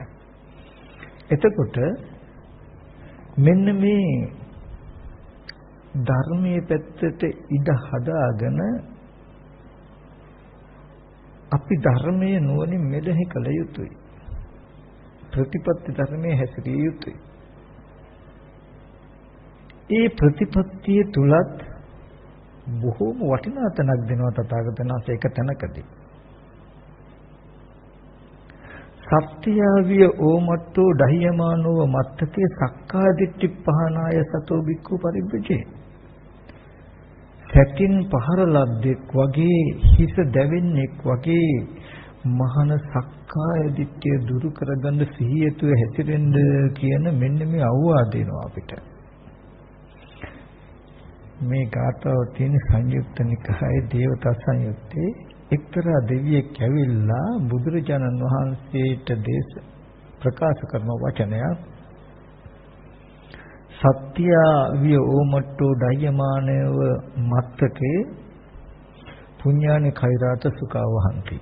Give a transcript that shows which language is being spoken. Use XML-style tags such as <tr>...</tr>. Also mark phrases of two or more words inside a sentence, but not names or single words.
<si>එතකොට මෙන්න මේ ධර්මයේ පැත්තට ඉඩ හදාගෙන අපි ධර්මයේ නුවණින් මෙලෙහි කළ යුතුයි. ප්‍රතිපත්ති ධර්මයේ හැසිරිය යුතුයි. ඒ ප්‍රතිපත්තිය තුලත් බොහෝම වටිනා තැනක් දෙනවා තථාගතයන් වහන්සේ එක තැනකදී.</si> <pi>සත්‍යාවිය ඕමට්ටෝ දහියමානෝව මත්තකේ සක්කාදිට්ඨි පහනාය සතෝ බික්ඛු පරිබ්බජේ.</pi> <si>සැකින් පහර ලද්දෙක් වගේ හිස දැවෙන්නෙක් වගේ මහාන සක්කාය දිට්ඨිය දුරු කරගන්න සිහියතුව හැසිරෙන්න කියන මෙන්න මේ අවවාද දෙනවා අපිට. මේ ගාථාව තියෙන සංයුක්ත නිකායේ දේවතා සංයුත්තේ එක්තරා දෙවියෙක් ඇවිල්ලා බුදුරජාණන් වහන්සේට දේශ ප්‍රකාශ කරන වචනයක්</si> <pi>සත්‍ය විය ඕමට්ටෝ දයමානව මත්තකේ පුඤ්ඤානි කෛරාත සුඛවහන්ති.</pi>